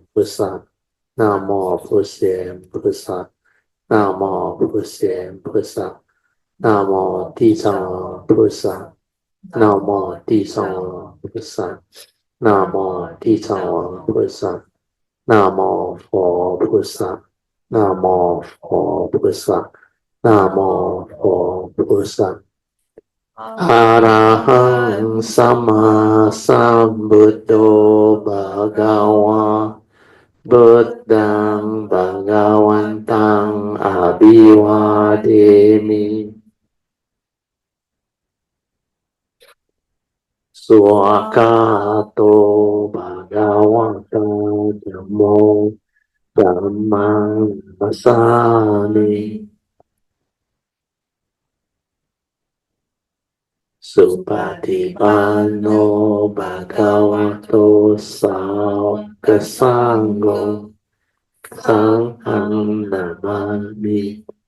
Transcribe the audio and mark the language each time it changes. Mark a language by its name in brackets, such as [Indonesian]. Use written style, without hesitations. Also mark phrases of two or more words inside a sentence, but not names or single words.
[Chinese] 菩萨。Namo 普贤菩萨。Namo 普贤菩萨。Namo 地藏王菩萨。Namo 地藏王菩萨。Namo 地藏王菩萨。Namo 佛菩萨。Namo 佛菩萨。Namo 佛菩萨。 [Pali] Arahaṃ Sammāsambuddho Bhagavā. Buddhang Bhagavantang Abhivademi Swakato Bhagavata Dhammo Dhammang Masami Supatipanno Bhagavato Sāvaka Sangho Sanghang Namami.